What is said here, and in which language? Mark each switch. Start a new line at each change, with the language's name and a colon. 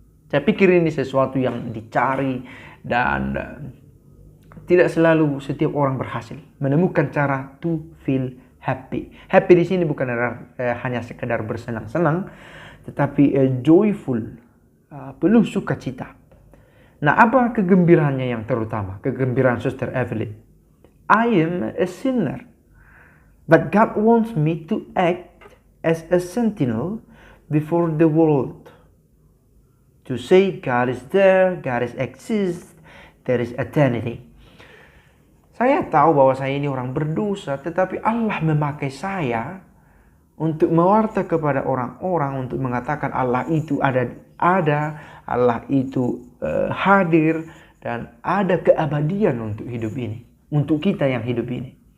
Indonesian: Saya pikir ini sesuatu yang dicari dan tidak selalu setiap orang berhasil menemukan cara
English: to feel happy.
Indonesian: Happy di sini bukan hanya sekedar bersenang-senang, tetapi joyful, penuh sukacita. Nah, apa kegembiraannya yang terutama? Kegembiraan Suster Evelyn.
English: I am a sinner, but God wants me to act as a sentinel before the world. To say God is there, God is exists, there is eternity.
Indonesian: Saya tahu bahwa saya ini orang berdosa, tetapi Allah memakai saya untuk mewarta kepada orang-orang, untuk mengatakan Allah itu ada, Allah itu hadir, dan ada keabadian untuk hidup ini, untuk kita yang hidup ini.